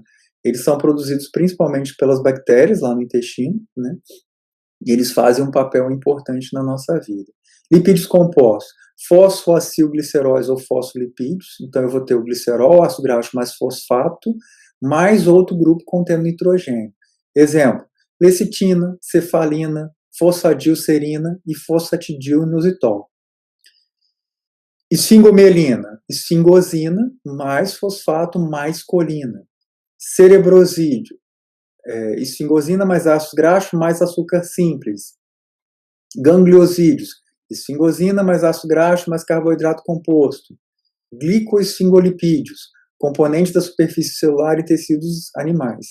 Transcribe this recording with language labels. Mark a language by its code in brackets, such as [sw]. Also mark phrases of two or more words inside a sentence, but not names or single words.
[pt] Eles são produzidos principalmente pelas bactérias lá no intestino, né? E eles fazem um papel importante na nossa vida. Lipídios compostos, fosfoacilgliceróis ou fosfolipídios, então eu vou ter o glicerol, ácido graxo mais fosfato, mais outro grupo contendo nitrogênio. Exemplo, lecitina, cefalina, fosfadilserina e fosfatidilinositol. Esfingomielina, esfingosina, mais fosfato, mais colina. Cerebrosídeo, esfingosina mais ácido graxo mais açúcar simples. Gangliosídeos, esfingosina mais ácido graxo mais carboidrato composto. Glicoesfingolipídios, componentes da superfície celular e tecidos animais.